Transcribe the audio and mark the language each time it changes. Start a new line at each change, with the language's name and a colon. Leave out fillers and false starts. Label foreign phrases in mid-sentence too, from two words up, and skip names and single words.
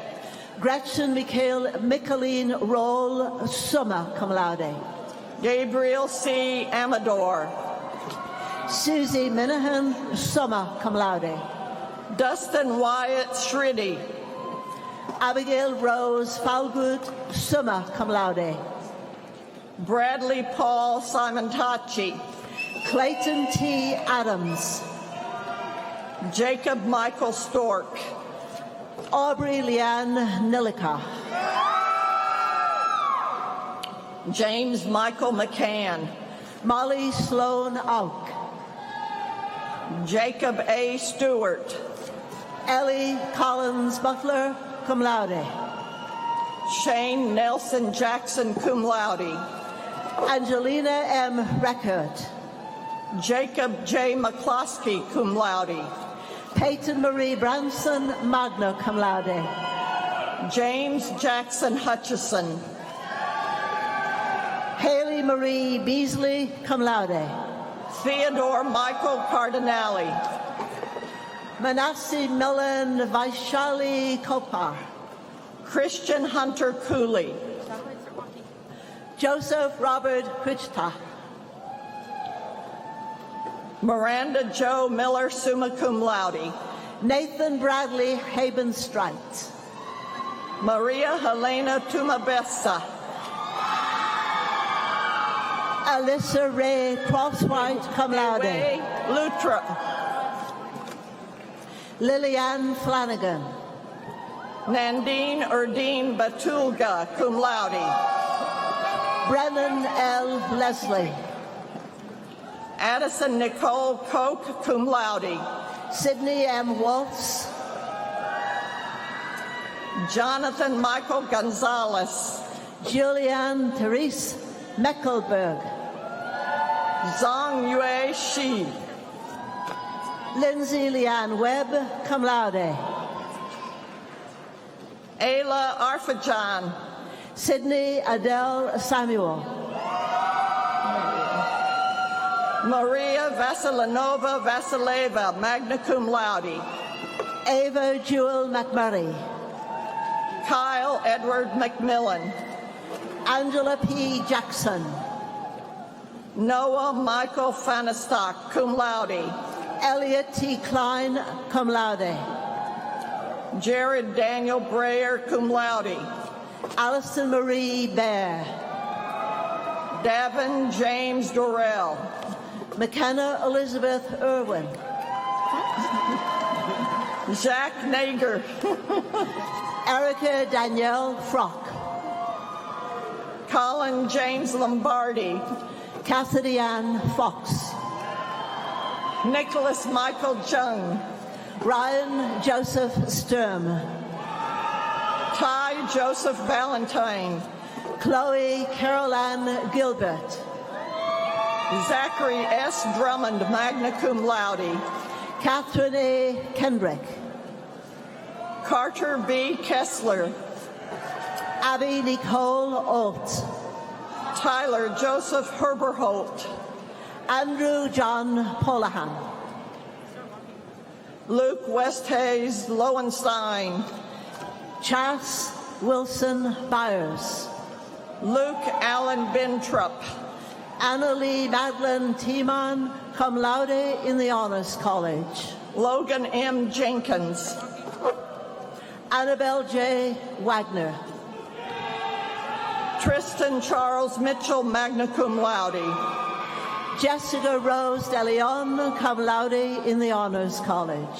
English: Gretchen Micheline Roll Summer, cum laude. Gabriel C. Amador. Susie Minahan Summer, cum laude. Dustin Wyatt Shriddy. Abigail Rose Falgood Summer, cum laude. Bradley Paul Simontachi. Clayton T. Adams. Jacob Michael Stork. Aubrey Leanne Nilika. James Michael McCann. Molly Sloan Auk. Jacob A. Stewart. Ellie Collins Butler, cum laude. Shane Nelson Jackson, cum laude. Angelina M. Record. Jacob J. McCloskey, cum laude. Peyton Marie Branson, magna cum laude. James Jackson Hutchison. Haley Marie Beasley, cum laude. Theodore Michael Cardinale. Manasseh Millen Vaishali Kopar. Christian Hunter Cooley. Joseph Robert Krichta. Miranda Jo Miller, summa cum laude. Nathan Bradley Haben Strite. Maria Helena Tumabessa. Alyssa Ray Crosswhite, cum laude. Ray Lutra. Lillian Flanagan. Nandine Erdine Batulga, cum laude. Brennan L. Leslie. Addison Nicole Koch, cum laude. Sydney M. Waltz. Jonathan Michael Gonzalez. Julianne Therese Meckelberg. Zhang Yue Shi. Lindsay Leanne Webb, cum laude. Ayla Arfajan. Sydney Adele Samuel. Maria Vasilinova Vasileva, magna cum laude. Ava Jewel McMurray. Kyle Edward McMillan. Angela P. Jackson. Noah Michael Fanistock, cum laude. Elliot T. Klein, cum laude. Jared Daniel Breyer, cum laude. Alison Marie Bear. Davin James Dorrell. McKenna Elizabeth Irwin. Zach Nager. Erica Danielle Frock. Colin James Lombardi. Cassidy Ann Fox. Nicholas Michael Jung. Ryan Joseph Sturm. Ty Joseph Valentine. Chloe Caroline Gilbert. Zachary S. Drummond, magna cum laude. Catherine A. Kendrick. Carter B. Kessler. Abby Nicole Alt. Tyler Joseph Herberholt. Andrew John Polahan. Luke Westhayes Lowenstein. Chas Wilson Byers. Luke Allen Bintrup. Annalie Madeline Tiemann, cum laude in the Honors College. Logan M. Jenkins. Annabelle J. Wagner. Tristan Charles Mitchell, magna cum laude. Jessica Rose De Leon, cum laude in the Honors College.